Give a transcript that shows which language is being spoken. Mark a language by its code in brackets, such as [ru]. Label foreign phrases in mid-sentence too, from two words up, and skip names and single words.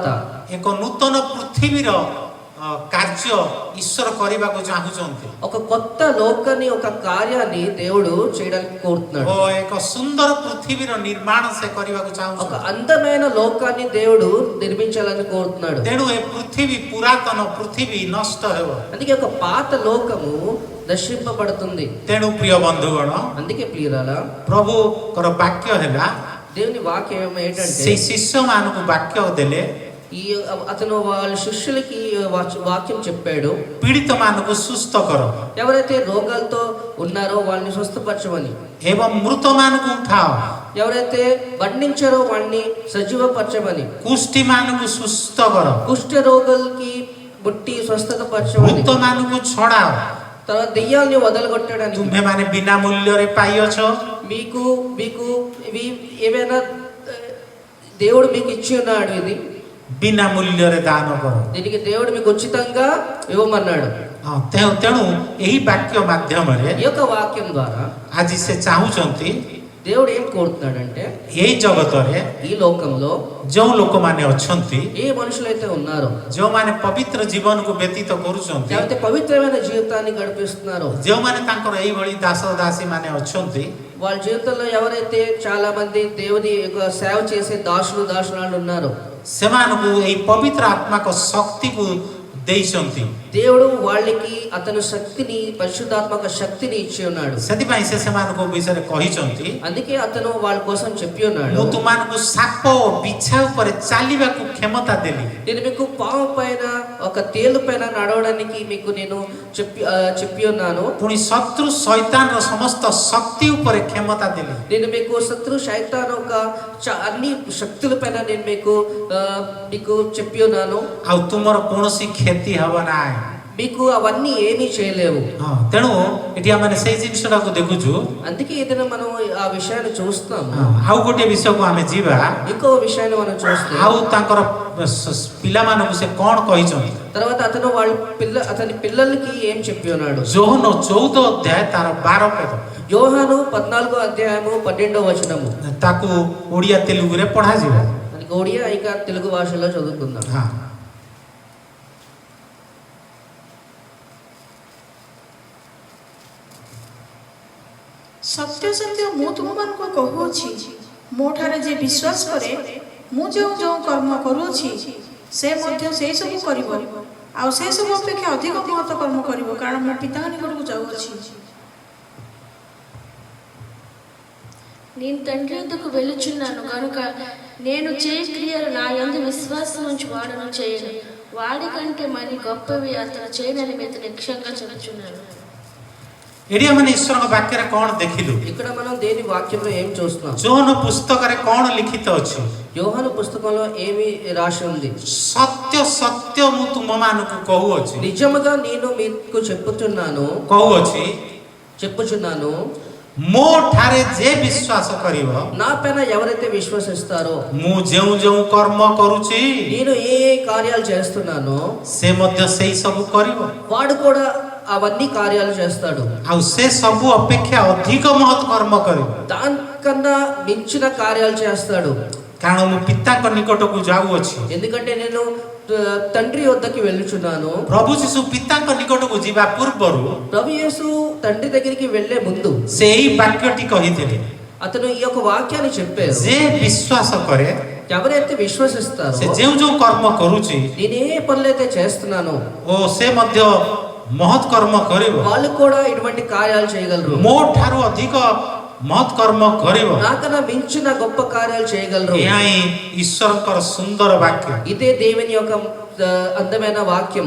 [or] ଏକ ନୂତନ ପୃଥିବୀର କାର୍ଯ୍ୟ ଈଶ୍ୱର କରିବାକୁ ଚାହୁଁଛନ୍ତି। [te] ఒక కొత్త లోకాన్ని ఒక కార్యాన్ని దేవుడు చేయడానికి కోరుతున్నాడు। [or] ଓ ଏକ ସୁନ୍ଦର ପୃଥିବୀର ନିର୍ମାଣ ସେ କରିବାକୁ [te] ఒక [or] ଚାହୁଁଛନ୍ତି। [te] అందమైన లోకాన్ని దేవుడు నిర్మించాలని కోరుతున్నాడు। [or] ତେଣୁ ଏ ପୃଥିବୀ ପୁରାତନ ପୃଥିବୀ ନଷ୍ଟ ହେବ। [te] అందుకే ఒక పాత లోకము నశింపబడుతుంది। [or] ତେଣୁ ప్రిୟ ବନ୍ଧୁଗଣ, [te] అందుకే ప్రియులారా [or] ପ୍ରଭୁଙ୍କର ବାକ୍ୟ ହେଲା, [te] దేవుని వాక్యం ఏంటంటే [or] ସେଇ ଶିଷ୍ୟମାନଙ୍କୁ ବାକ୍ୟ ଦେଲେ, [te] ఈ అతను వాళ్ళ శిష్యులకి వాక్యం చెప్పాడు, [or] ପୀଡ଼ିତମାନଙ୍କୁ ସୁସ୍ଥ କର [te] ఎవరైతే రోగాలతో ఉన్నారో వాళ్ళని స్వస్థపరచమని, [or] ଏବଂ ମୃତମାନଙ୍କୁ ଉଠାଅ, [te] ఎవరైతే బంధించారో వాడిని సజీవపరచమని, [or] କୁଷ୍ଠୀମାନଙ୍କୁ ସୁସ୍ଥ କର, [te] కుష్ఠ రోగులకి ముట్టి స్వస్థత పరచమని, [or] ଭୂତମାନଙ୍କୁ ଛଡ଼ାଅ। [te] తర్వాత దెయ్యాల్ని వదలగొట్టడానికి, [or] ତୁମ୍ଭେମାନେ ବିନା ମୂଲ୍ୟରେ ପାଇଅଛ, [te] మీకు మీకు ఇవి ఏమైనా దేవుడు మీకు ఇచ్చి ఉన్నాడు, ఇది [or] ବିନା ମୂଲ୍ୟରେ ଦାନ କର। [te] దీనికి దేవుడు మీకు ఉచితంగా ఇవ్వమన్నాడు। [or] ତେଣୁ ଏହି ବାକ୍ୟ ମାଧ୍ୟମରେ [te] ఈ యొక్క వాక్యం ద్వారా [or] ଆଜି ସେ ଚାହୁଁଛନ୍ତି [te] దేవుడు ఏం కోరుతున్నాడంటే [or] ଏଇ ଜଗତରେ [te] ఈ లోకంలో [or] ଯେଉଁ ଲୋକମାନେ ଅଛନ୍ତି, [te] ఏ మనుషులైతే ఉన్నారో, [or] ଯେଉଁମାନେ ପବିତ୍ର ଜୀବନକୁ ବ୍ୟତୀତ କରୁଛନ୍ତି, [te] లేకపోతే పవిత్రమైన జీవితాన్ని గడిపిస్తున్నారో, [or] ଯେଉଁମାନେ ତାଙ୍କର ଏଇଭଳି ଦାସ ଦାସୀ ମାନେ ଅଛନ୍ତି, [te] వాళ్ళ జీవితంలో ఎవరైతే చాలా మంది దేవుని యొక్క సేవ చేసే దాసులు దాసురాలు ఉన్నారో, [or] ସେମାନଙ୍କୁ ଏଇ ପବିତ୍ର ଆତ୍ମାଙ୍କ ଶକ୍ତିକୁ ଦେଇଛନ୍ତି। [te] దేవుడు వాళ్ళకి అతను శక్తిని పరిశుద్ధాత్మక శక్తిని ఇచ్చి ఉన్నాడు. [or] ସେଥିପାଇଁ ସେ ସେମାନଙ୍କ ବିଷୟରେ କହିଛନ୍ତି, [te] అందుకే అతను వాళ్ళ కోసం చెప్పి ఉన్నాడు, [or] ମୁଁ ତୁମମାନଙ୍କୁ ସାପ ଓ ବିଛା ଉପରେ ଚାଲିବାକୁ କ୍ଷମତା ଦେଲି। [te] నేను మీకు పాము పైన ఒక తేలు పైన నడవడానికి మీకు నేను చెప్పి ఉన్నాను. [or] ପୁଣି ଶତ୍ରୁ ଶୈତାନର ସମସ୍ତ ଶକ୍ତି ଉପରେ କ୍ଷମତା ଦେଲି। [te] నేను మీకు శత్రు శైతాన్ ఒక అన్ని శక్తుల పైన నేను మీకు చెప్పి ఉన్నాను. [or] ଆଉ ତୁମର କୌଣସି କ୍ଷତି ହେବ ନାହିଁ। [te] మీకు అవన్నీ ఏమీ చేయలేవు. [or] ତେଣୁ ଏଠି ଆମେ ସେଇ ଜିନିଷଟାକୁ ଦେଖୁଛୁ। [te] అందుకే ఏదైనా మనం ఆ విషయాన్ని చూస్తాము. [or] ଆଉ ଗୋଟିଏ ବିଷୟକୁ ଆମେ ଯିବା। [te] ఇంకో విషయాన్ని మనం చూస్తాం. [or] ଆଉ ତାଙ୍କର ପିଲାମାନଙ୍କୁ ସେ କ'ଣ କହିଛନ୍ତି? [te] తర్వాత అతని పిల్లలకి ఏం చెప్పి ఉన్నాడు? [or] ଯୋହନ 14 ଅଧ୍ୟାୟ ତାର 12 ପଦ। [te] యోహాను 14వ అధ్యాయము 12వ వచనము. [or] ତାକୁ ଓଡ଼ିଆ ତେଲୁଗୁରେ ପଢ଼ାଯିବ। [te] మనకి ఒడియా ఇక తెలుగు భాషలో చదువుకుందాం. [or] ସତ୍ୟ ସତ୍ୟ ମୁଁ ତୁମମାନଙ୍କୁ କହୁଅଛି, ମୋ ଠାରେ ଯେ ବିଶ୍ୱାସ କରେ, ମୁଁ ଯେଉଁ ଯେଉଁ କର୍ମ କରୁଅଛି ସେ ମଧ୍ୟ ସେଇ ସବୁ କରିବ, ଆଉ ସେ ସବୁ ଅପେକ୍ଷା ଅଧିକ ମହତ କର୍ମ କରିବ, କାରଣ ମୁଁ ପିତାଙ୍କ ନିକଟକୁ ଯାଉଅଛି। [te] నేను తండ్రి వద్దకు వెళ్ళుచున్నాను కనుక నేను చేయ క్రియలు నా యందు విశ్వాసం ఉంచి వాడను చేయను, వాడి కంటే మరి గొప్పవి అతను చేయనని మీతో నిశ్చయంగా చెబుచున్నాను. [or] ଏଠି ଆମେ ଈଶ୍ୱରଙ୍କ ବାକ୍ୟରେ କ'ଣ ଦେଖିଲୁ? [te] ఇక్కడ మనం దేని వాక్యంలో ఏం చూస్తున్నాం? [or] ଯୋହନ ପୁସ୍ତକରେ କ'ଣ ଲିଖିତ ଅଛି? [te] యోహాను పుస్తకంలో ఏమి రాసి ఉంది? [or] ସତ୍ୟ ସତ୍ୟ ମୁଁ ତୁମମାନଙ୍କୁ କହୁଅଛି, [te] నిజముగా నేను మీకు చెప్పుచున్నాను, [or] ମୋ ଠାରେ ଯେ ବିଶ୍ୱାସ କରିବ, [te] నా పైన ఎవరైతే విశ్వసిస్తారో, [or] ମୁଁ ଯେଉଁ ଯେଉଁ କର୍ମ କରୁଛି [te] నేను ఏ కార్యాలు చేస్తున్నానో [or] ସେ ମଧ୍ୟ ସେଇ ସବୁ କରିବ, [te] వాడు కూడా అవన్నీ కార్యాలు చేస్తాడు, [or] ଆଉ ସେ ସବୁ ଅପେକ୍ଷା ଅଧିକ ମହତ୍ କର୍ମ କରିବ, [te] దానికన్నా మించిన కార్యాలు చేస్తాడు. [or] କାରଣ ମୁଁ ପିତାଙ୍କ ନିକଟକୁ ଯାଉଅଛି। [te] ఎందుకంటే నేను తండ్రి వద్దకి వెళ్ళుచున్నాను. [or] ପ୍ରଭୁ ଯୀଶୁ ପିତାଙ୍କ ନିକଟକୁ ଯିବା ପୂର୍ବରୁ [te] ప్రభు యేసు తండ్రి దగ్గరికి వెళ్ళే ముందు [or] ସେଇ ବାକ୍ୟଟି କହିଥିଲେ, [te] అతను ఈ యొక్క వాక్యాన్ని చెప్పారు, [or] ଯେ ବିଶ୍ୱାସ କରେ, [te] ఎవరైతే విశ్వసిస్తారో, [or] ସେ ଯେଉଁ ଯେଉଁ କର୍ମ କରୁଛି [te] నేనే పనులైతే చేస్తున్నానో [or] ଓ ସେ ମଧ୍ୟ ମହତ୍ କର୍ମ କରିବ, [te] వాళ్ళు కూడా ఇటువంటి కార్యాలు చేయగలరు, [or] ମୋ ଠାରୁ ଅଧିକ ମହତ୍ କର୍ମ କରିବ। [te] నాకన్నా మించిన గొప్ప కార్యాలు చేయగలరు. [or] ଏହା ହିଁ ଈଶ୍ୱରଙ୍କର ସୁନ୍ଦର ବାକ୍ୟ। [te] ఇదే దేవుని యొక్క అందమైన వాక్యము.